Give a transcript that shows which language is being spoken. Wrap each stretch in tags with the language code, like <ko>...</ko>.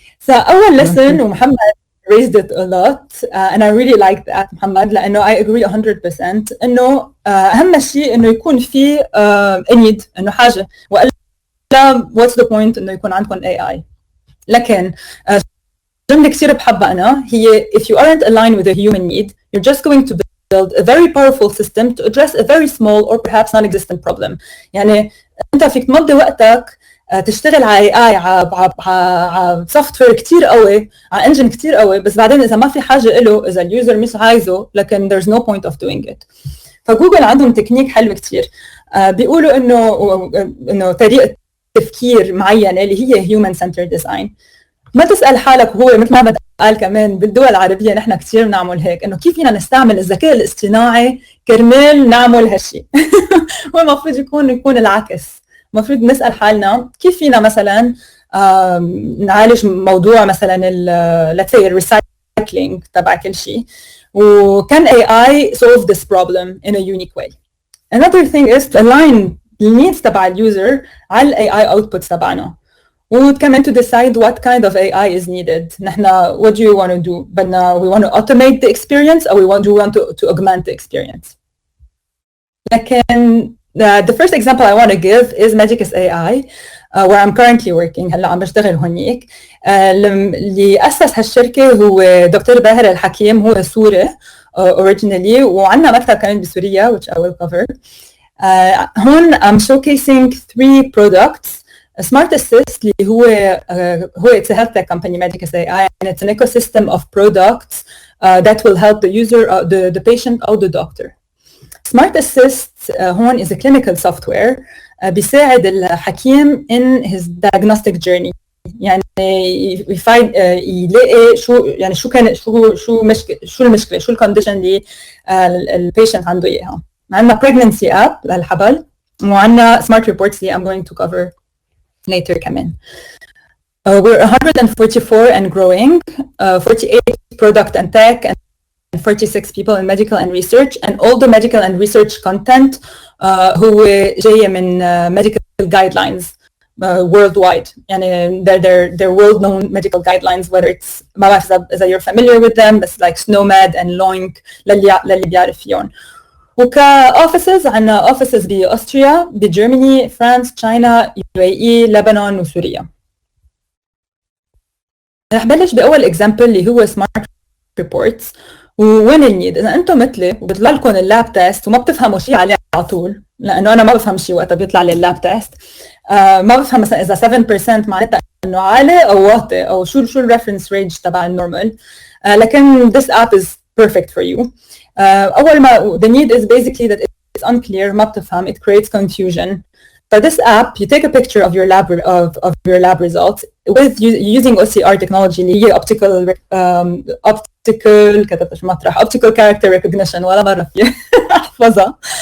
<ar>أول</ar> <en>lesson,</en> <ar>ومحمد</ar> <en>raised it a lot and I really liked that</en> <ar>محمد, لأنه</ar> <en>I agree</en> <ar>100% إنه أهم شيء إنه يكون في</ar> <en>a need,</en> <ar>إنه حاجة, وإلا</ar> <en>what's the point</en> <ar>إنه يكون عندكم AI. لكن جملة كثير بحبها أنا هي</ar> <en>if you aren't aligned with a human need, you're just going to build a very powerful system to address a very small or perhaps non-existent problem.</en> <ar>يعني أنت فيك تمضي وقتك تشتغل على AI, على سوفت وير كثير قوي, على انجن كثير قوي, بس بعدين إذا ما في حاجة له, إذا اليوزر مش عايزه, لكن</ar> <en>there's no point of doing it.</en> <ar>فجوجل عندهم تكنيك حلو كثير, بيقولوا إنه طريقة تفكير معينة اللي هي</ar> <en>human centered design.</en> <ar>ما تسأل حالك, وهو مثل ما قال كمان بالدول العربية نحن كثير بنعمل هيك, إنه كيف فينا نستعمل الذكاء الاصطناعي كرمال نعمل هالشيء. هو المفروض يكون العكس. المفروض نسأل حالنا كيف فينا مثلا نعالج موضوع مثلا</ar> <en>let's say recycling</en> <ar>تبع كل شيء, وكان AI</ar> <en>solve this problem in a unique way. Another thing is to align</en> <ar>النيدز تبع اليوزر على الاي اي اوتبوتس تبعنا, وكمان</ar> <en>to decide what kind of AI is needed.</en> <ar>نحن</ar> <en>what do you want to do?</en> <ar>بدنا</ar> <en>we want to automate the experience or we want to augment the experience.</en> <ar>لكن</ar> <en>the first example I want to give is Medicus AI where I'm currently working.</en> <ar>هلا عم بشتغل هونيك. اللي أسس هالشركة هو دكتور باهر الحكيم, هو سوري</ar> <en>originally,</en> <ar>وعندنا مكتب كمان بسوريا</ar> <en>which I will cover.</en> <ar>هون</ar> <en>I'm showcasing 3 products. Smart Assist</en> <ar>اللي هو</ar> <en>it's a health tech company Medicus AI, and it's an ecosystem of products that will help the user, the patient or the doctor. Smart Assist</en> <ar>هون</ar> <en>is a clinical software</en> <ar>بيساعد الحكيم</ar> <en>in his diagnostic journey.</en> <ar>يعني يلاقي شو يعني شو كان شو المشكله، شو الكونديشن اللي البيشنت عنده اياها. عندنا</ar> <en>pregnancy app</en> <ar>للحبل، وعندنا</ar> <en>smart reports اللي I'm going to cover later</en> <ar>كمان.</ar> <en>We're 144 and growing, 48 product and tech and 46 people in medical and research, and all the medical and research content</en> <ar>هو جاية من</ar> <en>medical guidelines worldwide.</en> <ar>يعني</ar> <en>they're world-known medical guidelines, whether it's</en> <ar>ما بعرف إذا</ar> <en>you're familiar with them, بس like SNOMED and LOINC</en> <ar>للي بيعرف فيهم. وكأوفيسز عندنا offices بأستريا، بجرماني، فرانس، تشاينا، UAE، لبنان وسوريا. رح بلش بأول example اللي هو smart reports. وين النيد؟ إذا أنتم مثلي وبيطلع لكم اللاب تيست وما بتفهموا شيء عليه على طول، لأنه أنا ما بفهم شيء وقتها بيطلع لي اللاب تيست، ما بفهم مثلا إذا 7% معناتها إنه عالي أو واطي، أو شو الريفرنس رينج تبع النورمال. لكن</ar> <en>this app is perfect for you.</en> <ar>أول ما</ar> <en>the need is basically that it's unclear،</en> <ar>ما بتفهم،</ar> <en>it creates confusion. For this app, you take a picture of your lab results with using OCR technology</en> <ar>اللي هي</ar> <en>optical character recognition،</en> <ar>ولا مرة فيه أحفظها.</ar>